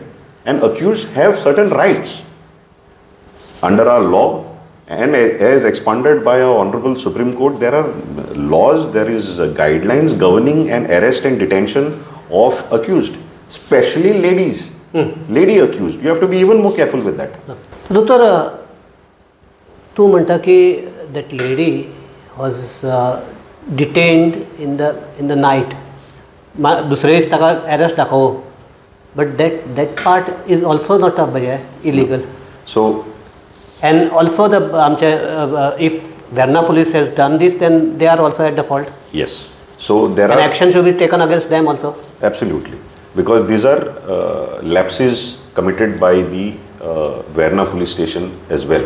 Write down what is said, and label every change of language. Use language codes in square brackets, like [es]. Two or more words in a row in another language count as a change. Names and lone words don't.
[en] And accused have certain rights under our law, and as expanded by our Honorable Supreme Court, there are laws, there is guidelines governing an arrest and detention of accused, especially ladies, lady accused. You have to be even more careful with that. Doctor, [kok] तू म्हणता की [en] that lady was detained in the night. [kok] दुसरे दीस ताका arrest दाखव, [en] but that part is also not illegal. So, and also if Verna police has done this, then they are also at the fault. Yes. So there are action should be taken against them also. Absolutely, because these are lapses committed by the Verna police station as well.